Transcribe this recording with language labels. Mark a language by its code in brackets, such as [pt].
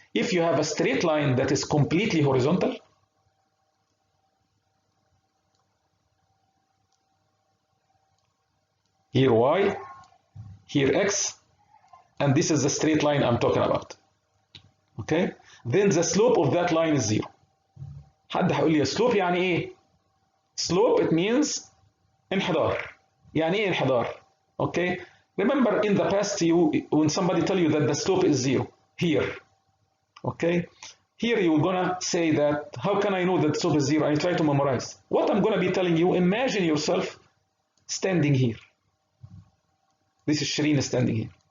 [en] If you have a straight line that is completely horizontal, here y, here x, and this is the straight line I'm talking about. Okay? Then the slope of that line is 0. [ar] حد هيقول لي slope يعني ايه؟ [en] Slope, it means [ar] انحدار. يعني ايه انحدار؟ Okay? [en] Remember in the past, when somebody tell you that the slope is 0, here. Okay? Here you're gonna say that, how can I know that the slope is 0? And you try to memorize. What I'm gonna be telling you, imagine yourself standing here. This is Sherin standing here.